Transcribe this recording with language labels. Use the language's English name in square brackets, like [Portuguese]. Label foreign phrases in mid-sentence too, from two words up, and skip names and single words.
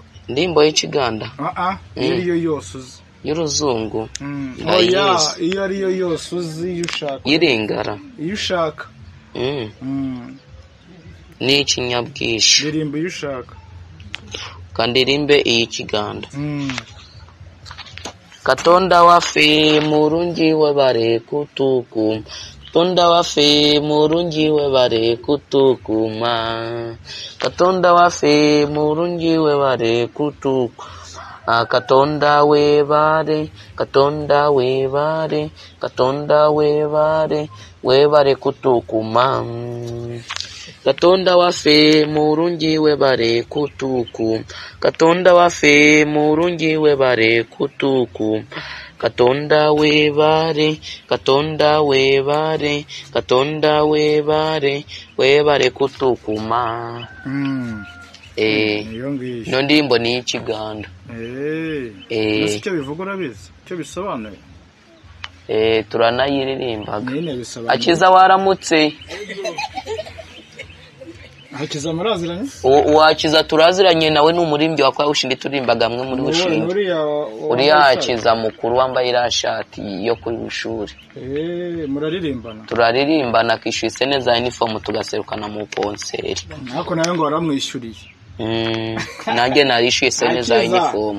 [Kinyarwanda] Indirimbo y'ikiganda. Iyo yose uzi. Y'uruzungu. Iyo ariyo yose uzi iyo ushaka. Iringara. Iyo ushaka. Ni ikinyabwishyu. Ndirimbo iyo ushaka. Kandirimbe iyi Kiganda. [Ganda] Katonda wafe murungi we bare kutukuma. Katonda wafe murungi we bare kutukuma. Katonda wafe murungi we bare kutukuma. Katonda we bare, Katonda we bare, Katonda we bare kutukuma. Katonda wafe murungi we bare kutukuma. Katonda wafe murungi we bare kutukuma. Katonda we bare, Katonda we bare, Katonda we bare kutukuma. [Kinyarwanda] No ndirimbo ni y'ikiganda. Icyo bivuga urabizi? Icyo bisobanuye? Turanayiririmbaga. Akiza waramutse. Akiza muraziranye? Uwakiza turaziranye nawe n'umurimbyi wa kwa Ushindi turirimbaga amwe muri Ushindi. Uriya Akiza mukuru wambaye irashati yo kuri ishuri. Muraririmbana? Turaririmbana akishise neza uniform tugaserukana mu konseri. Nako nayo ngo waramwishyuriye. Nanjye narishyuye neza uniform.